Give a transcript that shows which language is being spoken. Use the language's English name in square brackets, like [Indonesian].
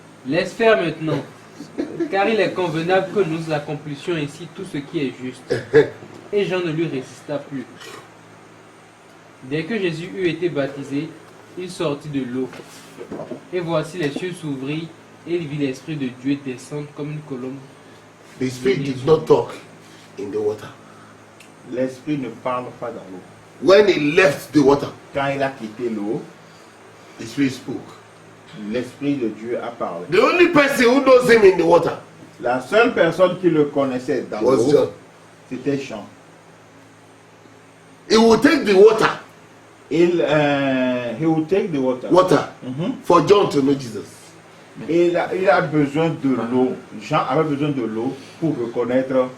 [French] laisse faire maintenant, car il est convenable que nous accomplissions ici tout ce qui est juste. Et Jean ne lui résista plus. Dès que Jésus eut été baptisé, il sortit de l'eau. Et voici les cieux s'ouvrirent, et il vit l'Esprit de Dieu descendre comme une colombe. [English] The Spirit did not talk in the water. [French] L'esprit ne parle pas dans l'eau. [English] When he left the water, [French] Quand il a quitté l'eau, [English] the Spirit spoke. [French] l'Esprit de Dieu a parlé. [English] The only person who knows him in the water [French] La seule personne qui le connaissait dans [English] was [French] l'eau, [English] John. [French] c'était Jean. [English] He will take the water He will take the water. Mhm. for John to know Jesus. [French] Et il a besoin de l'eau. Jean avait besoin de l'eau pour reconnaître.